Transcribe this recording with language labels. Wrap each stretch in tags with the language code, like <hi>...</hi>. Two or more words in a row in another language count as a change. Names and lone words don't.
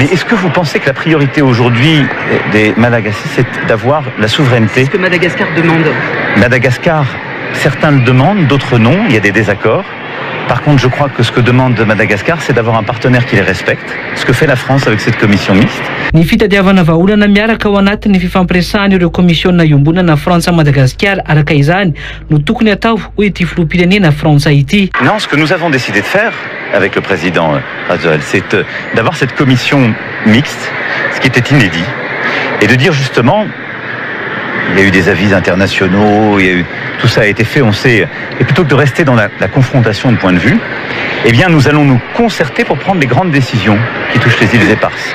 <fr>Mais est-ce que vous pensez que la priorité aujourd'hui des Madagascar, c'est d'avoir la souveraineté? C'est ce que Madagascar demande. Madagascar, certains le demandent, d'autres non, il y a des désaccords. Par contre, je crois que ce que demande Madagascar, c'est d'avoir un partenaire qui les respecte. Ce que fait la France avec cette commission mixte.</fr> <mg>Ny fitadiavana vahaolana miaraka ao anatin'ny fifampiresahana ireo komisiona iombonana Frantsa Madagascar araka izany no tokony atao hoy ity filoham-pirenena frantsay ity.</mg> <fr>Non, ce que nous avons décidé de faire avec le président Rajoel, c'est d'avoir cette commission mixte, ce qui était inédit, et de dire justement, il y a eu des avis internationaux, tout ça a été fait, on sait, et plutôt que de rester dans la confrontation de points de vue, eh bien nous allons nous concerter pour prendre les grandes décisions qui touchent les îles éparses.</fr>